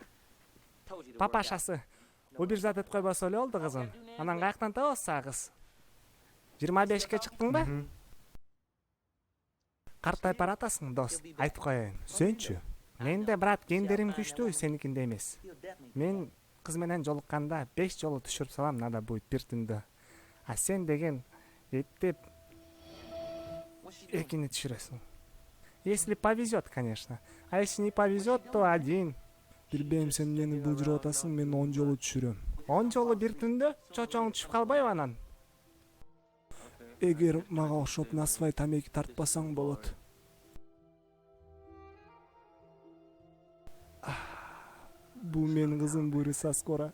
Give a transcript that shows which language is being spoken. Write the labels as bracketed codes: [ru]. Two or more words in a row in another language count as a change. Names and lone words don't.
[ky] Папашасы убирзат деп койбосо эле болду кызын. Анан каяктан табабыз сага кыз? 25ке чыктың ба? Картайып баратасың, дос. Айтып коеюн. Сенчи? Менде, брат, гендерим күчтүү, сеникинде эмес. Мен кыз менен жолукканда 5 жолу түшүрүп салам, [ru] надо будет [ky] бир түндө. А сен деген эптеп экини түшүрөсүң. [ru] Если повезет, конечно. А если не повезет, то один. [ky] Билбейм, сен мени былжырап атасың, мен 10 жолу түшүрөм. 10 жолу бир түндө? Чочоң түшүп калбайбы анан? Эгер мага окшоп насыбай тамеки тартпасаң болот. Бул менин кызым, бурса скоро.